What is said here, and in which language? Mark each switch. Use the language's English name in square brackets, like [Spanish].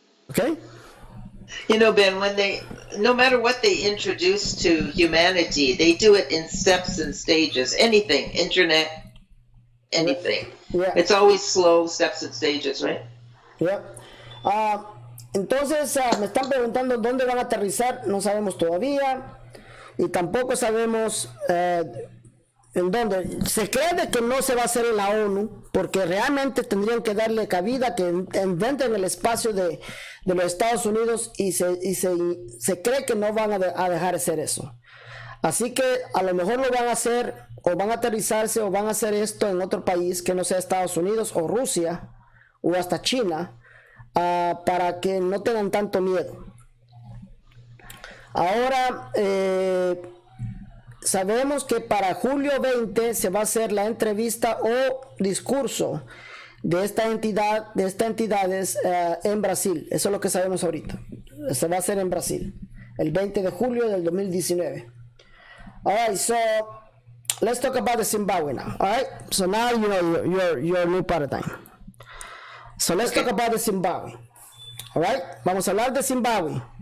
[English] Okay? Ben, no matter what they introduce to humanity, they do it in steps and stages. Anything, internet, anything. Yeah. It's always slow steps and stages, right? Yeah. [Spanish] Entonces, me están preguntando dónde van a aterrizar, no sabemos todavía, y tampoco sabemos en dónde. Se cree de que no se va a hacer en la ONU, porque realmente tendrían que darle cabida que inventen el espacio de los Estados Unidos, y se cree que no van a dejar de hacer eso. Así que a lo mejor lo van a hacer, o van a aterrizarse, o van a hacer esto en otro país que no sea Estados Unidos o Rusia o hasta China, para que no tengan tanto miedo. Ahora sabemos que para julio 20 se va a hacer la entrevista o discurso de estas entidades en Brasil. Eso es lo que sabemos ahorita. Se va a hacer en Brasil el 20 de julio del 2019. [English] All right, so let's talk about the Zimbabwe now. All right, so now you know your new paradigm. So let's talk about the Zimbabwe. All right, [Spanish] vamos a hablar de Zimbabwe.